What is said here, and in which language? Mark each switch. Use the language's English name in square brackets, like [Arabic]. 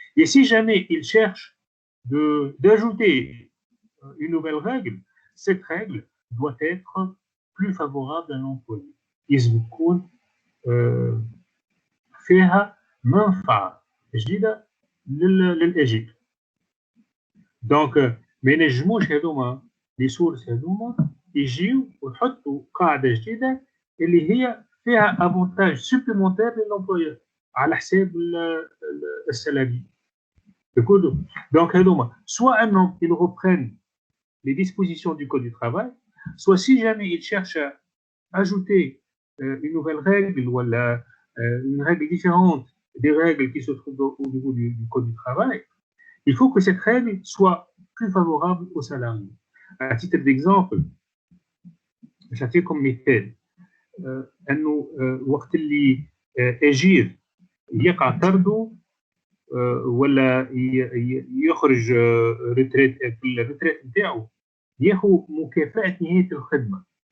[French] Et si jamais il cherche d'ajouter une nouvelle règle, cette règle doit être plus favorable à l'employé. [Arabic] لازم تكون فيها منفعة جديدة للأجير. Donc ما ينجموش هذوما لي سورس هذوما يجيو ويحطوا قاعدة جديدة اللي هي فيها افونتاج سوبليمونتير للامبلويور على حساب السالاري. [French] Donc [Arabic] هذوما [French] soit [Arabic] انهم [French] ils reprennent les dispositions du code du travail, soit si jamais ils cherchent à ajouter une nouvelle règle ou une règle différente des règles qui se trouvent au niveau du code du travail, il faut que cette règle soit plus favorable aux salariés. À titre d'exemple, j'attire comme [Arabic] مثال انه وقت اللي اجير يقع طرده ولا يخرج ريتريت في الريتريت نتاعو ياخذ مكافاه نهايه الخدمه.